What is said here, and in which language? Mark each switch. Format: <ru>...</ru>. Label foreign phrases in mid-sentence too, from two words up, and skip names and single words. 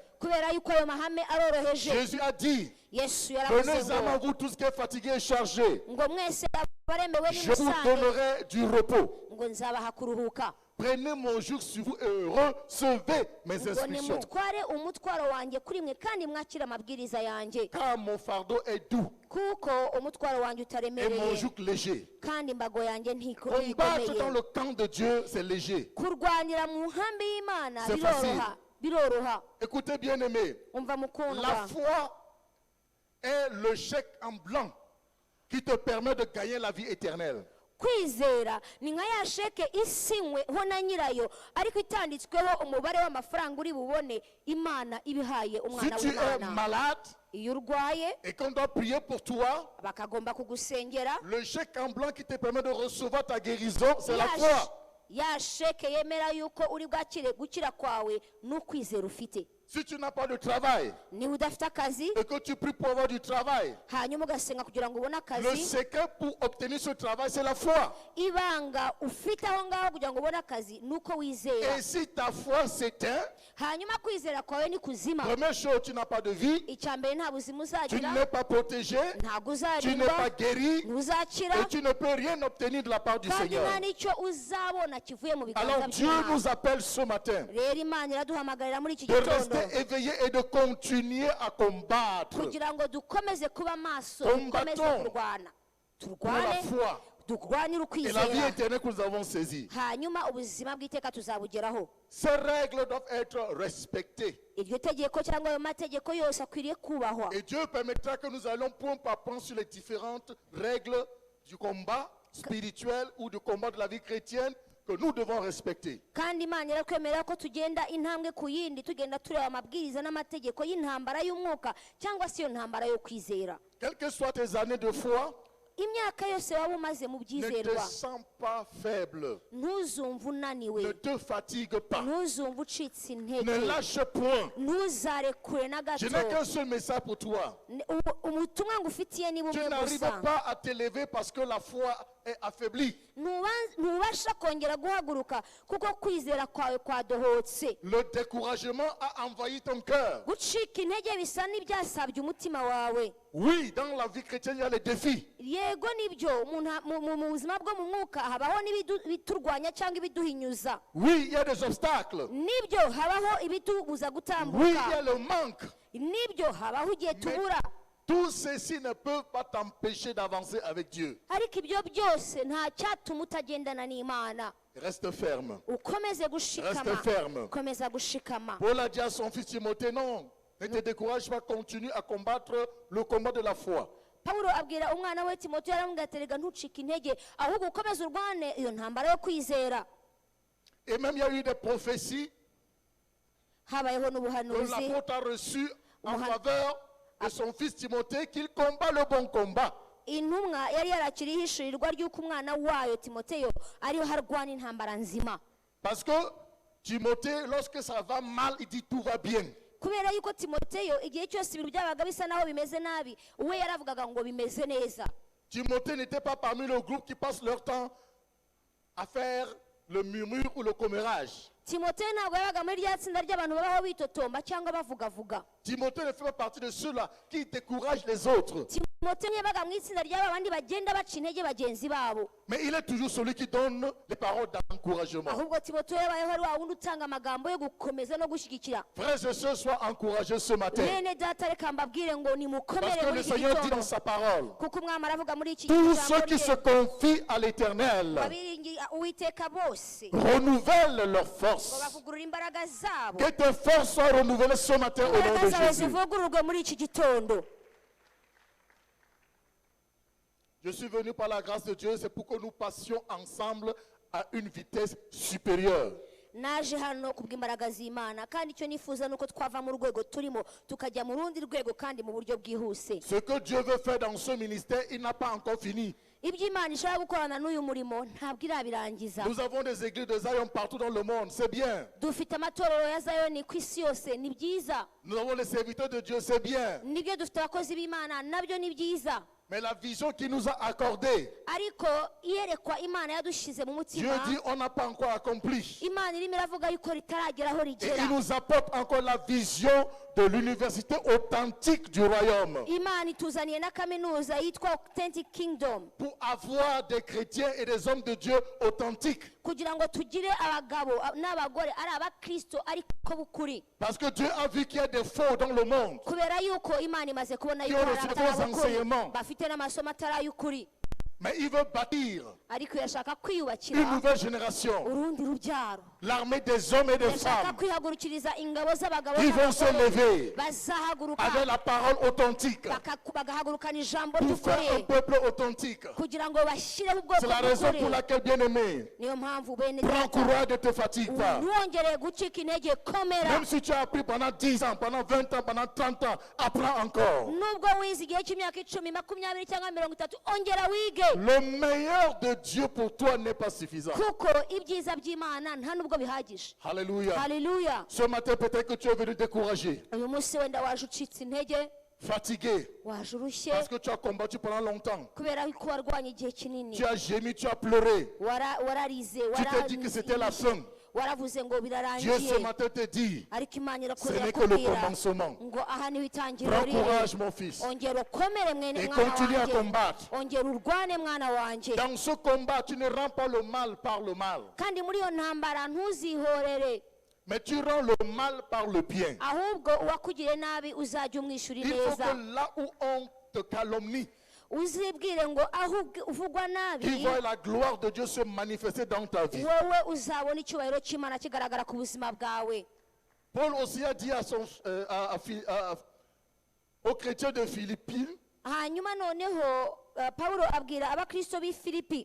<rw>kubera yuko ayo mahame aroroheje.</rw> <fr>Jésus a dit,</fr> <rw>Yesu yaravuze</rw> <fr>venez à moi,</fr> <rw>ngo</rw> <fr>vous tous qui êtes fatigués et chargés,</fr> <rw>ngo mwese abaremewe</rw> <fr>je vous</fr> <rw>n'imusange</rw> <fr>donnerai du repos.</fr> <rw>ngo nzabaha kuruhuka.</rw> <fr>Prenez mon joug sur vous et recevez mes</fr> <rw>ngo</rw> <fr>instructions.</fr> <rw>nimutware umutwaro wanjye kuri mwe kandi mwakire amabwiriza yanjye,</rw> <fr>Car mon fardeau est doux</fr> <rw>kuko umutwaro wanjye</rw> <fr>et mon</fr> <rw>utaremereye</rw> <fr>joug léger.</fr> <rw>kandi imbago yanjye</rw> <fr>Combattre</fr> <rw>ntikomeye.</rw> <fr>dans le camp de Dieu, c'est léger.</fr> <rw>kurwanira mu nkambi y'Imana</rw> <fr>C'est</fr> <rw>biroroha.</rw> <fr>Écoutez, bien-aimés,</fr> <rw>umva</rw> <fr>la</fr> <rw>mukundwa,</rw> <fr>foi est le chèque en blanc qui te permet de gagner la vie éternelle.</fr> <rw>kwizera ni nka ya sheke isinyweho na nyirayo ariko itanditsweho umubare w'amafaranga uri bubone Imana ibihaye</rw> <fr>Si</fr> <rw>umwana</rw> <fr>tu es</fr> <rw>w'Imana.</rw> <fr>malade</fr> <rw>iyo urwaye</rw> <fr>et qu'on doit prier pour toi,</fr> <rw>bakagomba kugusengera,</rw> <fr>le chèque en blanc qui te permet de recevoir ta guérison, c'est la</fr> <rw>ya</rw> <fr>foi.</fr> <rw>ya sheke yemera yuko uri bwakire gukira kwawe n'ukwizera ufite.</rw> <fr>Si tu n'as pas de travail</fr> <rw>niba udafite akazi</rw> <fr>et que tu pries pour avoir du travail,</fr> <rw>hanyuma ugasenga kugira ngo ubone</rw> <fr>le</fr> <rw>akazi,</rw> <fr>secret pour obtenir ce travail, c'est la foi.</fr> <rw>ibanga ufite aho ngaho kugira ngo ubone akazi nuko wizera.</rw> <fr>Et si ta foi s'éteint,</fr> <rw>hanyuma kwizera kwawe ni kuzima,</rw> <fr>première chose, tu n'as pas de vie,</fr> <rw>icya mbere nta buzima</rw> <fr>tu</fr> <rw>uzagira,</rw> <fr>n'es pas protégé,</fr> <rw>ntabwo</rw> <fr>tu n'es pas</fr> <rw>uzarindwa,</rw> <fr>guéri</fr> <rw>ntuzakira,</rw> <fr>et tu ne peux rien obtenir de la part du</fr> <rw>kandi</rw> <fr>Seigneur.</fr> <rw>nta n'icyo uzabona kivuye mu biganza</rw> <fr>Alors Dieu</fr> <rw>by'Imana.</rw> <fr>nous appelle ce matin</fr> <rw>rero Imana iraduhamagarira muri iki</rw> <fr>de</fr> <rw>gitondo</rw> <fr>rester éveillés et de continuer à combattre</fr> <rw>kugira ngo dukomeze kuba maso,</rw> <fr>Combattons</fr> <rw>dukomeze kurwana,</rw> <fr>pour la</fr> <rw>turwane,</rw> <fr>foi</fr> <rw>turwanire</rw> <fr>et la vie</fr> <rw>ukwizera,</rw> <fr>éternelle que nous avons saisie.</fr> <rw>hanyuma ubuzima bw'iteka tuzabugeraho.</rw> <fr>Ces règles doivent être respectées.</fr> <rw>iryo tegeko cyangwa ayo mategeko yose akwiriye kubahwa,</rw> <fr>Et Dieu permettra que nous allons point par point sur les différentes règles du combat spirituel ou du combat de la vie chrétienne que nous devons respecter.</fr> <rw>kandi Imana irakwemerera ko tugenda intambwe ku yindi tugenda tureba amabwiriza n'amategeko y'intambara y'umwuka cyangwa se iyo ntambara yo kwizera.</rw> <fr>Quelles que soient tes années de foi,</fr> <rw>imyaka yose waba umaze mu</rw> <fr>ne te</fr> <rw>byizerwa,</rw> <fr>sens pas faible.</fr> <rw>ntuzumve</rw> <fr>Ne</fr> <rw>unaniwe,</rw> <fr>te fatigue pas.</fr> <rw>ntuzumve ucitse</rw> <fr>Ne</fr> <rw>intege,</rw> <fr>lâche point.</fr> <rw>ntuzarekure na</rw> <fr>Je</fr> <rw>gato.</rw> <fr>n'ai qu'un seul message pour toi.</fr> <rw>ubutumwa ngufitiye ni</rw> <fr>Tu</fr> <rw>bumwe</rw> <fr>n'arrives</fr> <rw>gusa,</rw> <fr>pas à t'élever parce que la foi est affaiblie.</fr> <rw>ntubasha kongera guhaguruka kuko kwizera kwawe kwadohotse.</rw> <fr>Le découragement a envahi ton cœur.</fr> <rw>gucika intege bisa n'ibyasabye umutima wawe.</rw> <fr>Oui, dans la vie chrétienne, il y a les défis.</fr> <rw>yego nibyo, mu buzima bwo mu mwuka habaho n'ibiturwanya cyangwa ibiduhinyuza.</rw> <fr>Oui, il y a des obstacles.</fr> <rw>nibyo habaho ibitubuza</rw> <fr>Oui, il y a</fr> <rw>gutambuka.</rw> <fr>le manque.</fr> <rw>nibyo habaho igihe tubura,</rw> <fr>Tous ceci ne peuvent pas t'empêcher d'avancer avec Dieu.</fr> <rw>ariko ibyo byose nta cyatuma utagendana n'Imana.</rw> <fr>Reste ferme.</fr> <rw>ukomeze gushikama,</rw> <fr>Reste ferme.</fr> <rw>komeza gushikama.</rw> <fr>Paul a dit à son fils Timothée, non, ne te décourage pas, continue à combattre le combat de la foi.</fr> <rw>Pawulo abwira umwana we Timoteyo, aramubwira ati rega ntucike intege, ahubwo ukomeze urwane iyo ntambara yo kwizera.</rw> <fr>Et même il y a eu des prophéties</fr> <rw>habayeho</rw> <fr>que</fr> <rw>n'ubuhanuzi</rw> <fr>l'apôtre a reçues en</fr> <rw>Umuhan-</rw> <fr>faveur de son fils Timothée, qu'il combat le bon combat.</fr> <rw>intumwa yari yarakiriho ishirirwa ry'uko umwana wayo Timoteyo ariho harwana intambara nzima,</rw> <fr>Parce que Timothée, lorsque ça va mal, il dit tout va bien.</fr> <rw>kubera yuko Timoteyo igihe cyose ibintu byabaga bisa naho bimeze nabi, we yaravugaga ngo bimeze neza.</rw> <fr>Timothée n'était pas parmi le groupe qui passe leur temps à faire le murmure ou le commérage.</fr> <rw>Timoteyo ntabwo yabaga muri rya tsinda ry'abantu babaho bitotomba cyangwa bavugavuga.</rw> <fr>Timothée ne fait pas partie de ceux-là qui découragent les autres.</fr> <rw>Timoteyo yabaga mu itsinda ry'aba bandi bagenda baca intege bagenzi babo,</rw> <fr>Mais il est toujours celui qui donne les paroles d'encouragement.</fr> <rw>ahubwo Timoteyo yabayeho ari wa wundi utanga amagambo yo gukomeza no gushyigikira.</rw> <fr>Frères et sœurs, soient encouragés ce matin.</fr> <rw>Bene data reka mbabwire ngo</rw> <fr>Parce</fr> <rw>nimukomere</rw> <fr>que</fr> <rw>muri</rw> <fr>le</fr> <rw>iki</rw> <fr>Seigneur dit</fr> <rw>gitondo,</rw> <fr>dans sa parole,</fr> <rw>kuko umwami aravuga muri iki</rw> <fr>tous</fr> <rw>ijambo</rw> <fr>ceux qui se</fr> <rw>rye,</rw> <fr>confient à l'Éternel</fr> <rw>babiringira Uwiteka bose</rw> <fr>renouvellent leur</fr> <rw>ngo</rw> <fr>force.</fr> <rw>bavugurura imbaraga zabo.</rw> <fr>Que tes forces soient renouvelées ce matin au nom</fr> <rw>imbaraga</rw> <fr>de</fr> <rw>zawe</rw> <fr>Jésus.</fr> <rw>zivugururwe muri iki gitondo.</rw> <fr>Je suis venu par la grâce de Dieu, c'est pour que nous passions ensemble à une vitesse supérieure.</fr> <rw>naje hano kubw'imbaraga z'Imana kandi icyo nifuza nuko twava mu rwego turimo tukajya mu rundi rwego kandi mu buryo bwihuse.</rw> <fr>Ce que Dieu veut faire dans ce ministère, il n'a pas encore fini.</fr> <rw>ibyo Imana ishaka gukorana n'uyu murimo ntabwo irabirangiza.</rw> <fr>Nous avons des églises de Zion partout dans le monde, c'est bien.</fr> <rw>dufite amatorero ya Zayoni ku isi yose, ni byiza.</rw> <fr>Nous avons les serviteurs de Dieu, c'est bien.</fr> <rw>nibyo dufite abakozi b'Imana, nabyo ni byiza.</rw> <fr>Mais la vision qu'il nous a accordée,</fr> <rw>ariko iyerekwa Imana yadushyize mu</rw> <fr>Dieu</fr> <rw>mutima,</rw> <fr>dit on n'a pas encore accompli.</fr> <rw>Imana irimo iravuga yuko ritaragera aho</rw> <fr>Et</fr> <rw>rigera.</rw> <fr>il nous apporte encore la vision de l'université authentique du royaume.</fr> <rw>Imana ituzaniye na kaminuza yitwa Authentic Kingdom</rw> <fr>Pour avoir des chrétiens et des hommes de Dieu authentiques.</fr> <rw>kugira ngo tugire abagabo n'abagore ari abakristo ariko b'ukuri.</rw> <fr>Parce que Dieu a vu qu'il y a des faux dans le monde.</fr> <rw>kubera yuko Imana imaze kubona</rw> <fr>Qui</fr> <rw>yuko</rw> <fr>ont</fr> <rw>hari</rw> <fr>reçu</fr> <rw>abatari</rw> <fr>des</fr> <rw>ab'ukuri,</rw> <fr>enseignements.</fr> <rw>bafite n'amasomo atari ay'ukuri,</rw> <fr>Mais il veut bâtir</fr> <rw>ariko irashaka</rw> <fr>une</fr> <rw>kwiyubakira</rw> <fr>nouvelle génération.</fr> <rw>urundi rubyaro.</rw> <fr>L'armée des hommes et des</fr> <rw>irashaka</rw> <fr>femmes</fr> <rw>kwihagurukiriza ingabo z'abagabo</rw> <fr>qui vont se</fr> <rw>n'abagore</rw> <fr>lever</fr> <rw>bazahaguruka</rw> <fr>avec la parole authentique</fr> <rw>bagahagurukana ijambo</rw> <fr>pour faire un</fr> <rw>ry'ukuri</rw> <fr>peuple authentique.</fr> <rw>kugira ngo bashyireho ubwoko</rw> <fr>C'est la raison</fr> <rw>bw'ukuri.</rw> <fr>pour laquelle, bien-aimé,</fr> <rw>niyo mpamvu bene</rw> <fr>prends</fr> <rw>data,</rw> <fr>courage, ne te fatigue pas.</fr> <rw>ntiwongere gucika intege, komera.</rw> <fr>Même si tu as appris pendant 10 ans, pendant 20 ans, pendant 30 ans, apprends encore.</fr> <rw>nubwo wize igihe cy'imyaka 10, 20 cyangwa 30, ongera wige,</rw> <fr>Le meilleur de Dieu pour toi n'est pas suffisant.</fr> <rw>kuko ibyiza by'Imana nta nubwo bihagije.</rw> <fr>Alléluia.</fr> <rw>Haleluya.</rw> <fr>Ce matin, peut-être que tu es venu découragé,</fr> <rw>uyu munsi wenda waje ucitse intege,</rw> <fr>fatigué,</fr> <rw>waje urushye</rw> <fr>parce que tu as combattu pendant longtemps.</fr> <rw>kubera ko warwanye igihe kinini,</rw> <fr>Tu as gémi, tu as pleuré.</fr> <rw>wararize,</rw> <fr>Tu t'es dit que c'était la fin.</fr> <rw>waravuze ngo</rw> <fr>Dieu</fr> <rw>birarangiye,</rw> <fr>ce matin te dit,</fr> <rw>ariko Imana</rw> <fr>ce n'est</fr> <rw>irakurira</rw> <fr>que le</fr> <rw>kubwira</rw> <fr>commencement.</fr> <rw>ngo aha niho itangiriro</rw> <fr>Prends</fr> <rw>riri.</rw> <fr>courage, mon fils.</fr> <rw>ongera ukomere mwene</rw> <fr>Et</fr> <rw>mwana</rw> <fr>continue à</fr> <rw>wanjye,</rw> <fr>combattre.</fr> <rw>ongera urwane mwana wanjye.</rw> <fr>Dans ce combat, tu ne rends pas le mal par le mal,</fr> <rw>kandi muri iyo ntambara ntuzihorere,</rw> <fr>mais tu rends le mal par le bien.</fr> <rw>ahubwo uwakugiriye nabi uzajya umwishyura</rw> <fr>Il faut</fr> <rw>neza.</rw> <fr>que là où on te calomnie,</fr> <rw>uzibwire ngo aho uvugwa nabi,</rw> <fr>tu vois la gloire de Dieu se manifester dans ta vie.</fr> <rw>wowe uzabona icyubahiro cy'Imana kigaragara ku buzima bwawe.</rw> <fr>Paul aussi a dit aux chrétiens de Philippines,</fr> <rw>hanyuma noneho Pawulo abwira abakristo b'i Filipi,</rw>